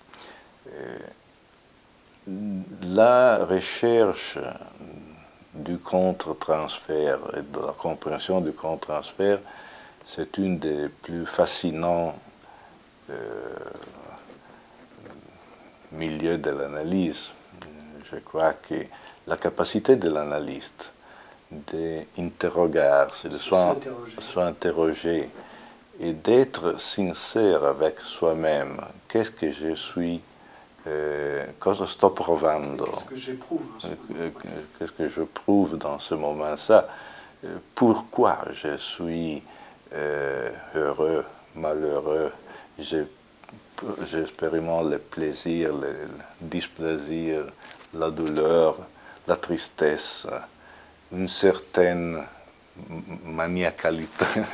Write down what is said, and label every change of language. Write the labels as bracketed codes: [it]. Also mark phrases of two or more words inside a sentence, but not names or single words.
[fr] La recherche du contre-transfert et de la compréhension du contre-transfert, c'est une des plus fascinants milieux de l'analyse. Je crois que la capacité de l'analyste d'interroger, de s'interroger et d'être sincère avec soi-même. Qu'est-ce que je suis [it] cosa sto provando? [fr] Qu'est-ce que j'éprouve en ce moment? Qu'est-ce que je prouve dans ce moment-là? Pourquoi je suis heureux, malheureux? J'expérimente le plaisir, le displaisir, la douleur, la tristesse, une certaine maniacalité.